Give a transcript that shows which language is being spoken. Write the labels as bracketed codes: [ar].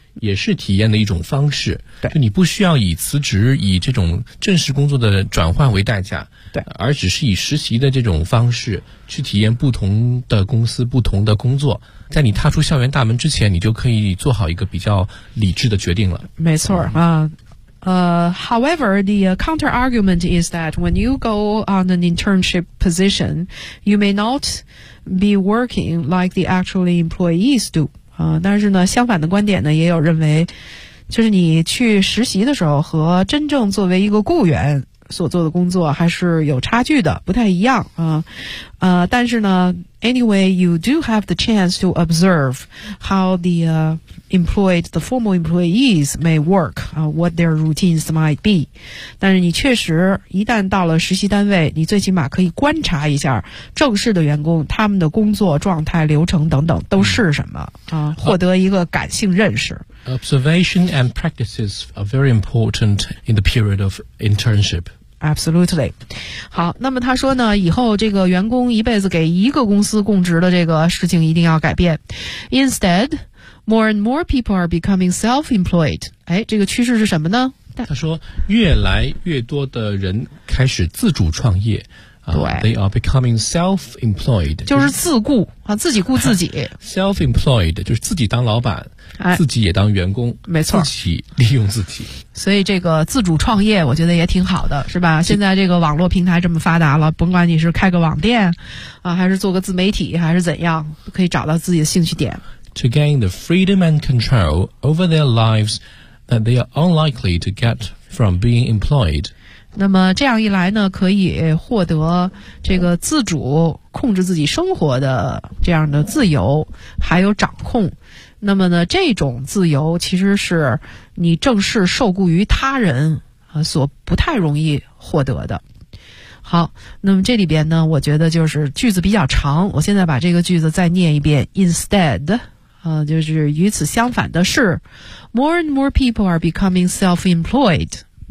[zh] 也是体验的一种方式，就你不需要以辞职以这种正式工作的转换为代价，对，而只是以实习的这种方式去体验不同的公司不同的工作，在你踏出校园大门之前，你就可以做好一个比较理智的决定了。没错啊。 [en] However, the counter argument is that when you go on an internship position, you may not be working like the actual employees do. [zh] 但是呢，相反的观点呢，也有认为，就是你去实习的时候和真正作为一个雇员所做的工作还是有差距的，不太一样啊。但是呢 [en] ，anyway, you do have the chance to observe how the formal employees may work, what their routines might be. [zh] 但是你确实一旦到了实习单位，你最起码可以观察一下正式的员工他们的工作状态、流程等等都是什么啊，获得一个感性认识。 [en] Observation and practices are very important in the period of internship. Absolutely. [zh] 好，那么他说呢，以后这个员工一辈子给一个公司供职的这个事情一定要改变。 [en] Instead, more and more people are becoming self-employed. [zh] 哎，这个趋势是什么呢？他说，越来越多的人开始自主创业。对 [en] ，they are becoming self-employed， [zh] 就是自雇啊，自己雇自己。 self-employed 就是自己当老板、哎，自己也当员工，没错，自己利用自己。所以这个自主创业，我觉得也挺好的，是吧？现在这个网络平台这么发达了，甭管你是开个网店啊，还是做个自媒体，还是怎样，可以找到自己的兴趣点。 [en] To gain the freedom and control over their lives that they are unlikely to get from being employed. [zh] 那么这样一来呢，可以获得这个自主控制自己生活的这样的自由，还有掌控。那么呢，这种自由其实是你正式受雇于他人所不太容易获得的。好，那么这里边呢，我觉得就是句子比较长，我现在把这个句子再念一遍 ，instead。就是与此相反的是 [en] ，more and more people are becoming self-employed。